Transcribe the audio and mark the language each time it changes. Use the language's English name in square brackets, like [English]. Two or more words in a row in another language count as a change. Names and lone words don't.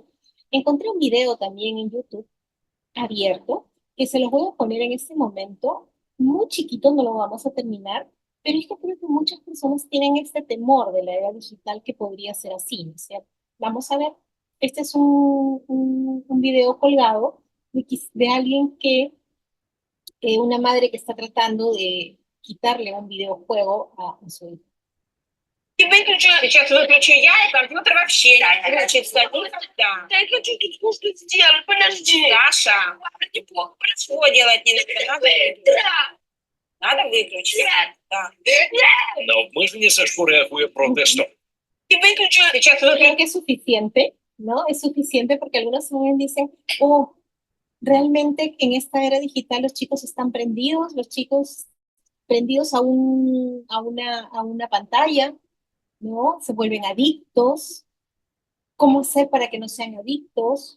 [Spanish] Encontré un video también en YouTube abierto que se los voy a poner en este momento, muy chiquito, no lo vamos a terminar, pero es que creo que muchas personas tienen este temor de la era digital que podría ser así, ¿no? O sea, vamos a ver, este es un video colgado de alguien una madre que está tratando de quitarle un videojuego a su hijo. [Russian] И выключу, сейчас выключу я, и компьютер вообще выключится. Да. Да я хочу тут кое-что сделать, подожди. Даша, неплохо происходило, не надо. Надо выключить. Нет. Да. [Ukrainian] На обмеження Сашко реагує протестом. [Russian] Y выключу, сейчас [Spanish] Creo [Russian] выключу. [Spanish] que es suficiente, ¿no? Es suficiente porque algunos también dicen, oh, realmente en esta era digital los chicos están prendidos, los chicos prendidos a una pantalla, ¿no? Se vuelven adictos. ¿Cómo hacer para que no sean adictos?